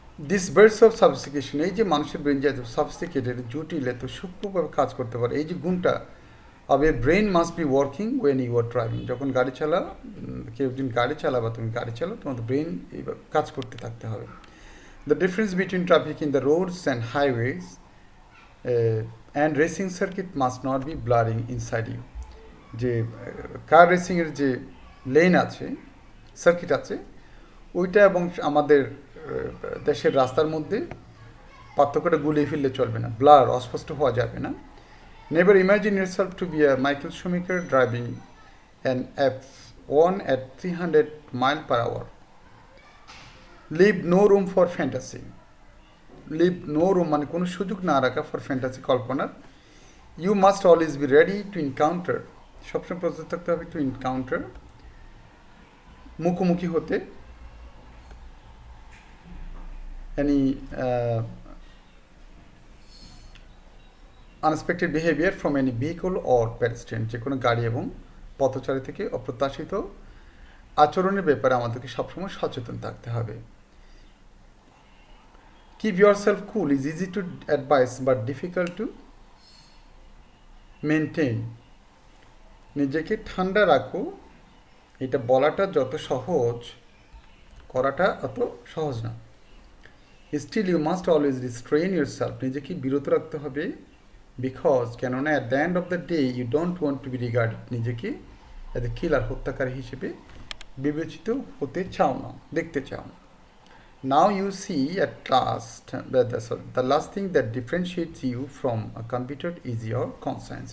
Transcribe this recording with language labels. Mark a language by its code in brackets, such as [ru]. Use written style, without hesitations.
[en] this birds of sophistication, [bn] এই যে মানুষের ব্রেন যে এত সফিস্টিকেটেড, জটিল, এত সূক্ষ্মভাবে কাজ করতে পারে, এই যে গুণটা [en] Of a brain must be working when you are driving. [bn] যখন গাড়ি চালাও, কেউ একদিন গাড়ি চালাবা, তুমি গাড়ি চালাও, তোমাদের ব্রেন এইভাবে কাজ করতে থাকতে হবে. [en] The difference between traffic in the roads and highways and racing circuit must not be blurring inside you. [bn] যে কার রেসিংয়ের যে লেন আছে, সার্কিট আছে, ওইটা এবং আমাদের দেশের রাস্তার মধ্যে পার্থক্যটা গুলিয়ে ফেললে চলবে না, ব্লার, অস্পষ্ট হওয়া যাবে না. [en] Never imagine yourself to be a Michael Schumacher driving an F1 at 300 miles per hour. Leave no room for fantasy. Leave no room [bn] মানে কোনো সুযোগ না রাখা [en] for fantasy, [bn] কল্পনার. [en] you must always be ready to encounter, [bn] সবসময় প্রস্তুত থাকতে হবে [en] to encounter, [bn] মুখোমুখি হতে, [en] any unexpected behaviour from any vehicle or pedestrian, [bn] যে কোনো গাড়ি এবং পথচারী থেকে অপ্রত্যাশিত আচরণের ব্যাপারে আমাদেরকে সবসময় সচেতন থাকতে হবে. [en] Keep yourself cool is easy to advise but difficult to maintain. [bn] নিজেকে ঠান্ডা রাখো, এটা বলাটা যত সহজ, করাটা অত সহজ না. [en] Still you must always restrain yourself, [bn] নিজেকে বিরত রাখতে হবে [en] because [bn] কেননা [en] at the end of the day you don't want to be regarded, [bn] নিজেকে [en] as a killer, [bn] হত্যাকারী হিসেবে বিবেচিত হতে চাও না, [en] দেখতে চাও না। Now you see at last, the last thing that differentiates you from a computer is your conscience.